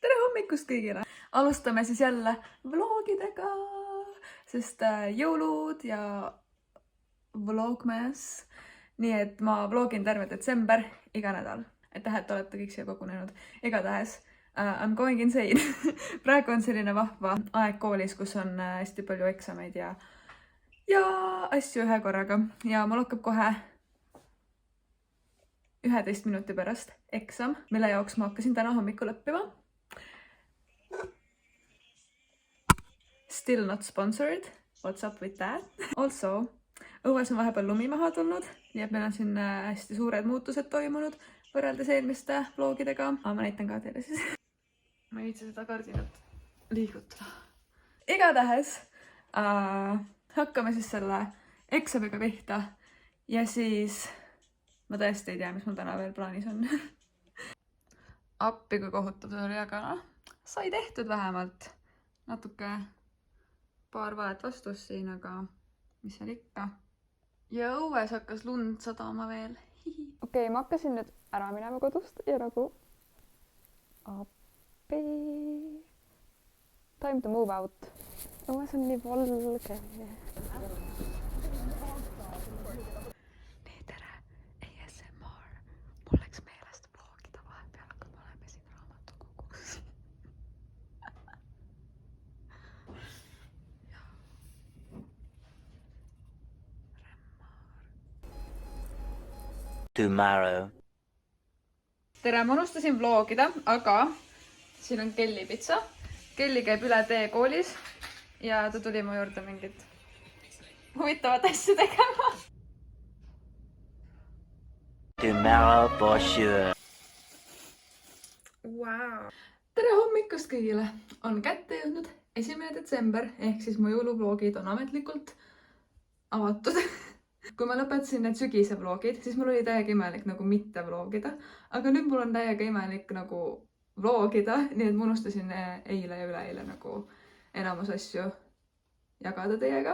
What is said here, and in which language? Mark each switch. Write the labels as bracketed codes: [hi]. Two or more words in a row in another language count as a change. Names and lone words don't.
[et] hommikust kõigile! Alustame siis jälle vlogidega, sest jõulud ja vlogmas. Nii et ma vlogin terve detsember iga nädal. Aitäh, et olete kõik siia kogunenud. Igatahes, [en] I'm going insane. [et] Praegu on selline vahva aeg koolis, kus on hästi palju eksameid ja asju ühe korraga. Ja mul hakkab kohe 11 minuti pärast eksam, mille jaoks ma hakkasin täna hommikul õppima. [en] Still not sponsored. What's up with that? Also, [et] õues on vahepeal lumi maha tulnud, nii et meil on siin hästi suured muutused toimunud võrreldes eelmiste vlogidega. Ma näitan ka teile siis. Ma ei viitsi seda kardinat liigutada. Igatahes hakkame siis selle eksamiga pihta ja siis ma tõesti ei tea, mis mul täna veel plaanis on. Appi, kui kohutav see oli, aga sai tehtud vähemalt. Natuke paar valet vastust siin, aga mis seal ikka. Ja õues hakkas lund sadama veel. Okei, ma hakkasin nüüd ära minema kodust ja nagu appi. [en] Time to move out. [et] Õues on nii valge. Nii, tere. ASMR. Mul läks meelest vlogida vahepeal, aga me oleme siin raamatukogus. Tomorrow. Tere, ma unustasin vlogida, aga siin on Kelly pitsa. Kelly käib üle tee koolis ja ta tuli mu juurde mingit huvitavat asju tegema. [en] Tomorrow for sure. Wow. [et] Tere hommikust kõigile! On kätte jõudnud 1. detsember, ehk siis mu jõuluvlogid on ametlikult avatud. Kui ma lõpetasin need sügise vlogid, siis mul oli täiega imelik nagu mitte vlogida, aga nüüd mul on täiega imelik nagu vlogida, nii et ma unustasin eile ja üleeile nagu enamus asju jagada teiega.